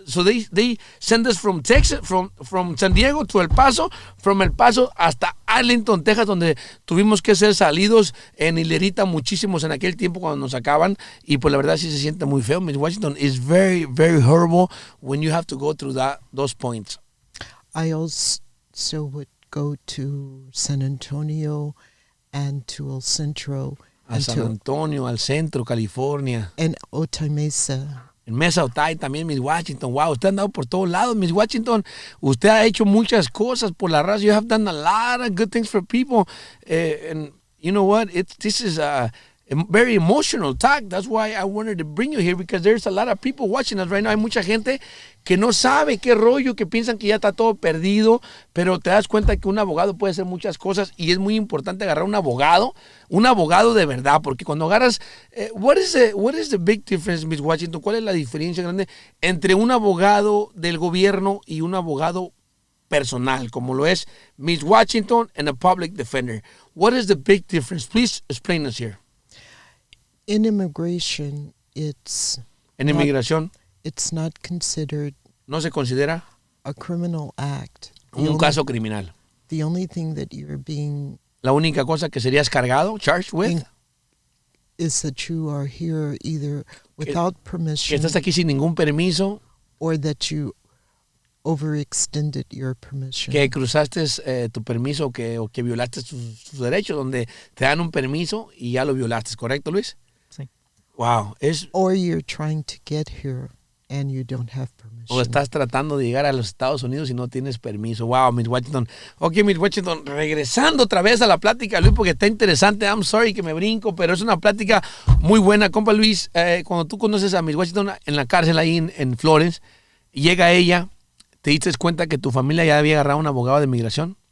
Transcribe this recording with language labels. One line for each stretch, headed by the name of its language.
English: So they send us from Texas, from San Diego to El Paso,
Spanish: from El Paso hasta Arlington, Texas, donde tuvimos que ser salidos en hilerita muchísimos en aquel tiempo cuando nos sacaban. Y pues la verdad sí se siente muy feo.
English: Miss Washington, is very, very horrible when you have to go through those points. I also would go to San Antonio and to El Centro A and
Spanish: San Antonio, al centro, California.
English: and Otay Mesa.
Spanish: En Mesa Otay también, Miss Washington. Wow, usted ha andado por todos lados, Miss Washington. Usted ha hecho muchas cosas por la raza.
English: You have done a lot of good things for people. And you know what? This is a very emotional talk. That's why I wanted to bring you here, because there's a lot of people watching us right now.
Spanish: Hay mucha gente que no sabe qué rollo, que piensan que ya está todo perdido, pero te das cuenta que un abogado puede hacer muchas cosas y es muy importante agarrar un abogado de verdad, porque cuando agarras,
English: what is the big difference, Miss Washington?
Spanish: ¿Cuál es la diferencia grande entre un abogado del gobierno y un abogado personal, como lo es Miss Washington
English: and a public defender? What is the big difference? Please explain us here. In immigration, it's
Spanish: En inmigración
English: it's not considered
Spanish: no se considera
English: a criminal act.
Spanish: un caso criminal.
English: The only thing that you're being
Spanish: La única cosa que serías cargado,
English: charged with, is that you are here either without
Spanish: que
English: permission
Spanish: estás aquí sin ningún permiso,
English: or that you overextended your permission.
Spanish: que cruzaste tu permiso o que violaste tus derechos, donde te dan un permiso y ya lo violaste, ¿correcto, Luis? Sí.
English: Wow, Or you're trying to get here and you don't have permission.
Spanish: o estás tratando de llegar a los Estados Unidos y no tienes permiso. Wow, Miss Washington. Ok, Miss Washington, regresando otra vez a la plática, Luis, porque está interesante.
English: I'm sorry
Spanish: que me brinco, pero es una plática muy buena. Compa Luis, cuando tú conoces a Miss Washington en la cárcel ahí en Florence, llega ella, ¿te diste cuenta que tu familia ya había agarrado un abogado de inmigración?